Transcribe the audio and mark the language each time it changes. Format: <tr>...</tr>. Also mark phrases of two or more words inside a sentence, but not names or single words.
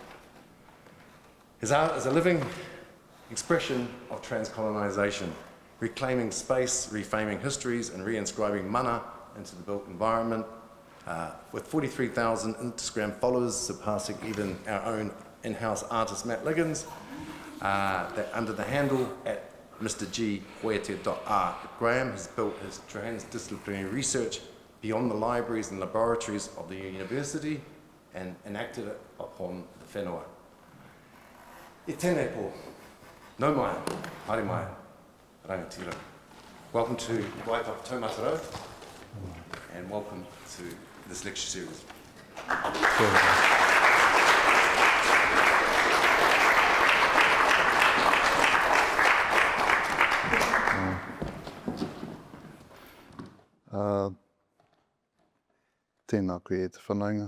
<en>His art is a living expression of transcolonisation, reclaiming space, reframing histories and reinscribing mana into the built environment, with 43,000 Instagram followers, surpassing even our own in-house artist Matt Liggins, that under the handle at mrg.hoete.art. Graham has built his transdisciplinary research beyond the libraries and laboratories of the university and enacted it upon the whenua.</en> <mi>E tēnei pō, nau mai, haere mai, rangatira.</mi> <en>Welcome to Waipapa Taumata Road, and welcome to this lecture series.</en> <mi>Tēnā koe e te whanaunga.</mi>